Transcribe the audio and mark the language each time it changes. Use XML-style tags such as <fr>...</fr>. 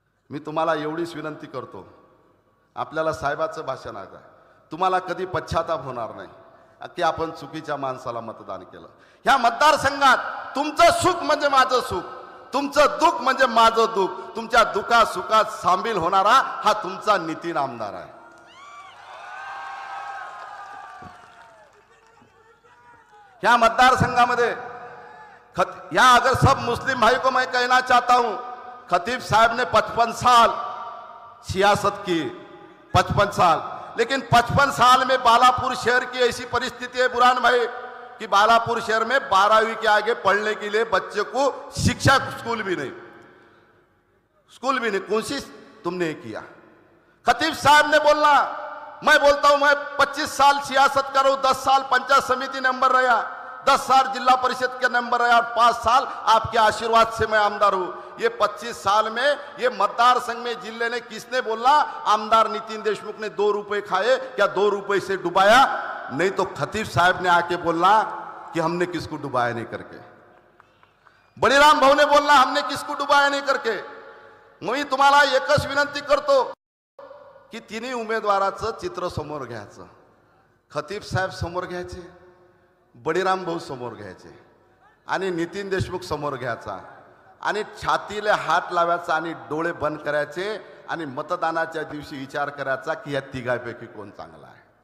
<mr>मी तुम्हाला एवढीच विनंती करतो, आपल्याला साहेबाचं भाषण आहे, तुम्हाला कधी पश्चाताप होणार नाही की आपण चुकीच्या माणसाला मतदान केलं. ह्या मतदारसंघात तुमचं सुख म्हणजे माझं सुख, तुमचं दुःख म्हणजे माझं दुःख, तुमच्या दुःखात सुखात सामील होणारा हा तुमचा नितीन आमदार आहे. ह्या मतदारसंघामध्ये या</mr> <hi>अगर सब मुस्लिम भाई को मैं कहना चाहता हूं, खतीब साहब ने 55 साल सियासत की, 55 साल, लेकिन 55 साल में बालापुर शहर की ऐसी परिस्थिति है बुरहान भाई कि बालापुर शहर में 12वीं के आगे पढ़ने के लिए बच्चे को शिक्षा स्कूल भी नहीं, कोशिश तुमने किया. खतीब साहब ने बोलना, मैं बोलता हूं मैं 25 साल सियासत कर रहा हूं, 10 साल पंचायत समिति नंबर रहा, 10 साल जिला परिषद के नंबर रहा और 5 साल आपके आशीर्वाद से मैं आमदार हूं. ये 25 साल में ये मतदार संघ में जिले ने किसने बोला आमदार नितिन देशमुख ने 2 रुपए खाए, क्या 2 रुपए से डुबाया? नहीं तो खतीब साहब ने आके बोलना कि हमने किसको डुबाया नहीं करके. बळीराम भाऊ ने बोलना हमने किसको डुबाया नहीं करके.</hi> <mr>मी तुम्हाला एकच विनंती करतो की तिन्ही उमेदवाराचं चित्र समोर घ्यायचं. खतीब साहेब समोर घ्यायचे, बळीराम भाऊ समोर घ्यायचे आणि नितीन देशमुख समोर घ्यायचा आणि छातीला हात लावायचा आणि डोळे बंद करायचे आणि मतदानाच्या दिवशी विचार करायचा की या तिघांपैकी कोण चांगला आहे.</mr>